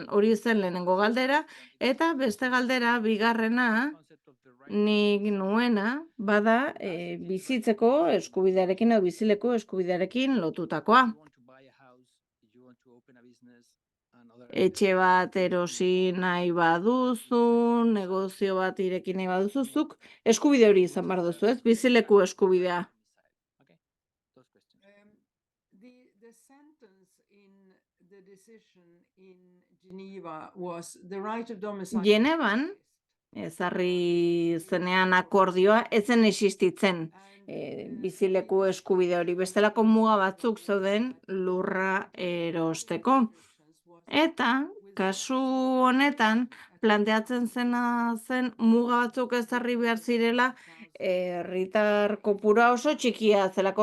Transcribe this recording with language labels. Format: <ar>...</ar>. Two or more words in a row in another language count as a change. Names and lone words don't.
<eu>Hori zen lehenengo galdera, eta beste galdera, bigarrena, nik nuena, bada bizitzeko eskubidearekin edo bizileko eskubidearekin lotutakoa. Etxe bat erosi nahi baduzu, negozio bat ireki nahi baduzu, zuk eskubide hori izan behar duzu, ez? Bizileku eskubidea.</eu> <en>The sentence in the decision in Geneva was the right of domicile.</en> <eu>Genevan, ezarri zenean akordioa, ez zen existitzen bizileku eskubide hori. Bestelako muga batzuk zeuden lurra erosteko. Eta, kasu honetan, planteatzen zena zen muga batzuk ezarri behar zirela herritar kopurua oso txikia zelako,</eu>